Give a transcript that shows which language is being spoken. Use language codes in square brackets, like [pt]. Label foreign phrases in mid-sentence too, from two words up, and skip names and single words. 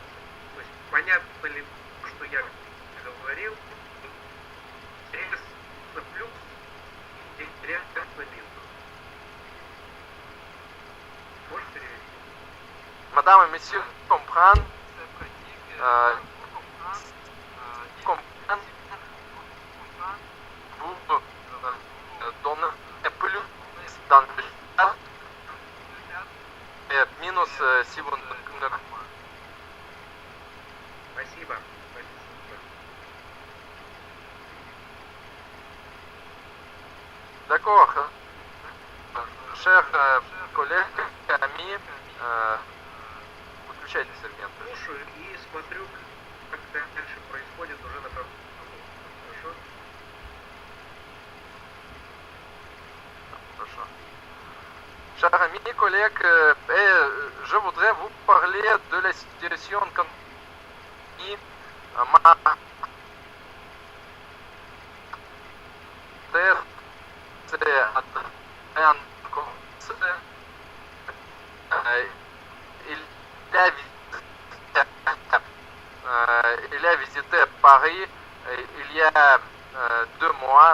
[ru] То есть понятно ли, что я говорил, интересно плюс, интересно минус. Можешь перевести? [fr] Madame et messieurs, comprendre, vous donnez plus dans le chat et minus si vous ne... [ru] Спасибо. [fr] D'accord. Chers collègues, amis, [ru] выключайте сегмент. Слушаю и смотрю, как дальше происходит уже на фронте. Хорошо? Хорошо. [fr] Chers amis, collègues, je voudrais vous parler de la situation quand ma terre il a visité Paris il y a 2 mois.